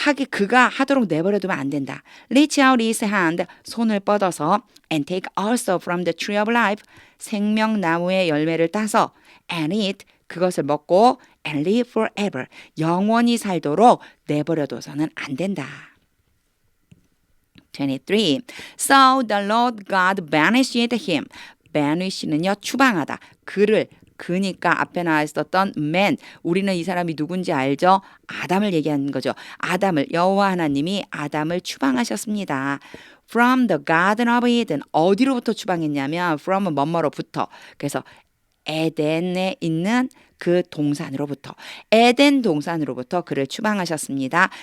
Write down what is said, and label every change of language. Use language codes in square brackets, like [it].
[ko] 그가 하도록 내버려두면 안 된다. [en] Reach out his hand, [ko] 손을 뻗어서 [en] and take also from the tree of life, [ko] 생명나무의 열매를 따서 [en] and eat, [ko] 그것을 먹고 [en] and live forever, [ko] 영원히 살도록 내버려둬서는 안 된다. [en] 23. So the Lord God banished him. [ko] banish는요, 추방하다. 그니까 앞에 나와 있었던 man, 우리는 이 사람이 누군지 알죠? 아담을 얘기하는 거죠. 여호와 하나님이 아담을 추방하셨습니다. [en] From the Garden of Eden. [ko] 어디로부터 추방했냐면 from은 뭐뭐로부터. 그래서 에덴에 있는 그 동산으로부터, 에덴 동산으로부터 그를 추방하셨습니다.